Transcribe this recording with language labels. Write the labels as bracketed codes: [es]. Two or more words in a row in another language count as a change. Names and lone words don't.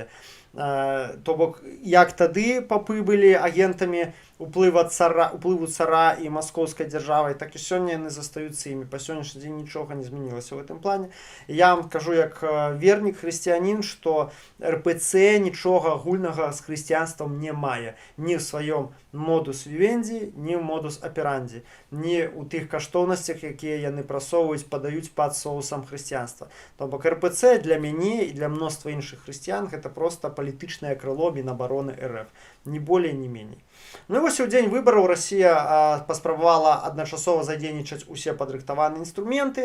[be] То бок, як тады папы былі агентамі уплыву цара і маскоўскай дзяржавай, так і сёння яны застаюцца імі. Па сённяшні дзень нічога не змянілася ў гэтым плане. Я вам кажу як вернік, хрысціянін, што РПЦ нічога агульнага з хрысціянствам не мае. Ні ў сваём [la] modus vivendi, [be] ні в [la] modus operandi, [be] ні у тих каштоўнасцях, якія яны прасоўваюць, падаюць пад соусам хрысціянства. То бок РПЦ для мяне і для мноства іншых хрысціян гэта проста палітычнае крыло Мінабароны РФ. Ні болей, ні меней. Ну і вось у дзень выбараў Расія паспрабавала адначасова задзейнічаць усе падрыхтаваныя інструменты.